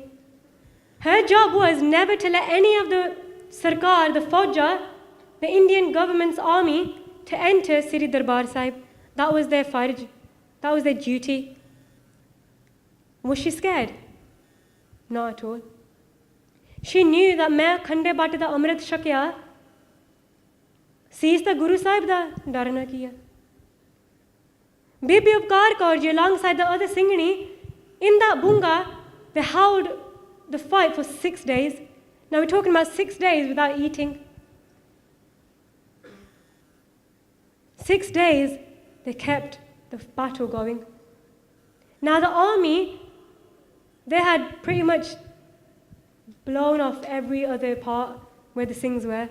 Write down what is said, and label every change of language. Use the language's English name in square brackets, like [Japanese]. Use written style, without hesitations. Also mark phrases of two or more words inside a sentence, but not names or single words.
[English] Her job was never to let any of the Sarkar, the Fauja, the Indian government's army, to enter Sri Darbar Sahib. That was their farj. That was their duty. Was she scared? Not at all. She knew that [Punjabi] ਮੈਂ ਖੰਡੇ ਬਾਟੇ ਦਾ ਅੰਮ੍ਰਿਤ ਛਕਿਆ, [English] sees the Guru Sahib [Punjabi] ਦਾ ਡਰਨਾ ਕੀਆ. [English] Bibi Upkar Kaur ji alongside the other Singhani, in that bunga, they held the fight for 6 days. Now we're talking about 6 days without eating. 6 days they kept the battle going. Now the army, they had pretty much blown off every other part where the Singhs were.